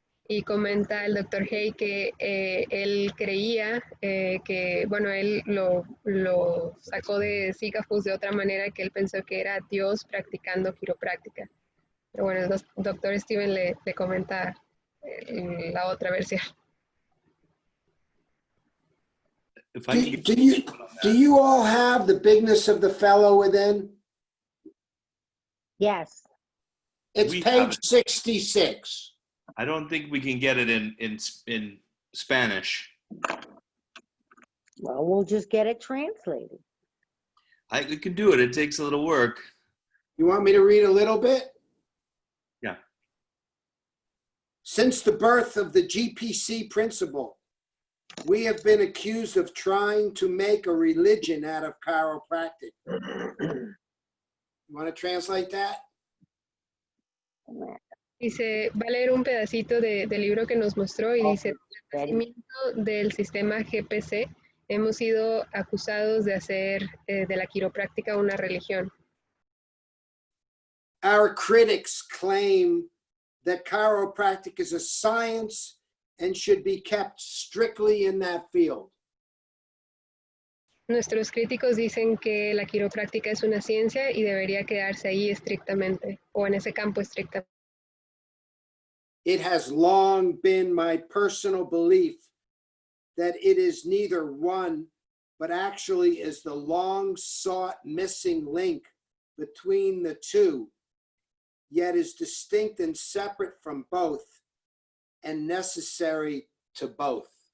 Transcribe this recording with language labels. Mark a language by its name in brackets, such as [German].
[Spanish] Y comenta el doctor Haig que él creía que, bueno, él lo sacó de Sigafus de otra manera, que él pensó que era Dios practicando quiropráctica. Pero bueno, el doctor Steven le comenta la otra versión. [English] If I can Do you all have the bigness of the fellow within? Yes. It's We page have it. 66. I don't think we can get it in Spanish. Well, we'll just get it translated. We can do it. It takes a little work. You want me to read a little bit? Yeah. Since the birth of the GPC principle, we have been accused of trying to make a religion out of chiropractic. You want to translate that? [Spanish] Dice, va a leer un pedacito del libro que nos mostró y dice, el nacimiento del sistema GPC hemos sido acusados de hacer de la quiropráctica una religión. [English] Our critics claim that chiropractic is a science and should be kept strictly in that field. [Spanish] Nuestros críticos dicen que la quiropráctica es una ciencia y debería quedarse ahí estrictamente, o en ese campo estrictamente. [English] It has long been my personal belief that it is neither one, but actually is the long sought missing link between the two, yet is distinct and separate from both and necessary to both.